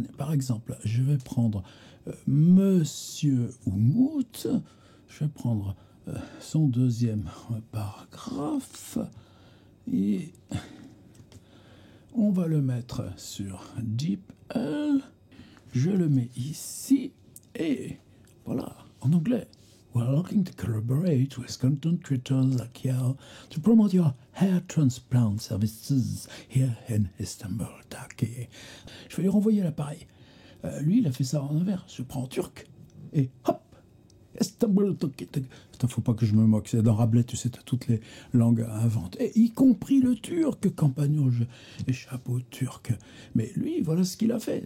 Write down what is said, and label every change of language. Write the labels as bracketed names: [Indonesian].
[French] Par exemple, je vais prendre Monsieur Oumout, je vais prendre son deuxième paragraphe, et on va le mettre sur DeepL. Je le mets ici, et voilà, en anglais. [English] We're looking to collaborate with content creators like you to promote your hair transplant services here in Istanbul, Turkey. [French] Je vais lui renvoyer l'appareil. Lui, il a fait ça en inverse. Je prends en turc et hop, Istanbul, Turkey. Attends, faut pas que je me moque. C'est dans Rabelais, tu sais, t'as toutes les langues à inventer, y compris le turc. Campagnol, je échappe au turc. Mais lui, voilà ce qu'il a fait.